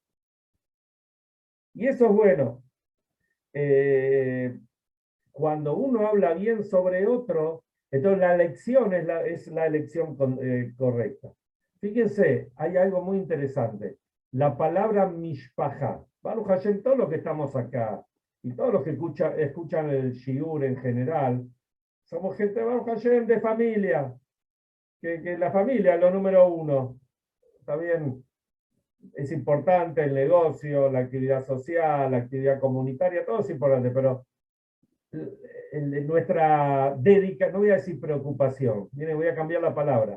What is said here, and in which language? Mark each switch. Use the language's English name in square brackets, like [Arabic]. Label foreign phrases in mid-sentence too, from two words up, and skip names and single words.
[Spanish] Y eso es bueno. Cuando uno habla bien sobre otro, entonces la elección es la elección correcta. Fíjense, hay algo muy interesante. La palabra mishpaha. [Hebrew] ברוך השם, [Spanish] todos los que estamos acá y todos los que escuchan el shiur en general, somos gente, [Hebrew] ברוך השם, [Spanish] de familia. Que la familia es lo número uno. Está bien, es importante el negocio, la actividad social, la actividad comunitaria, todo es importante, pero nuestra dedicación, no voy a decir preocupación, miren, voy a cambiar la palabra.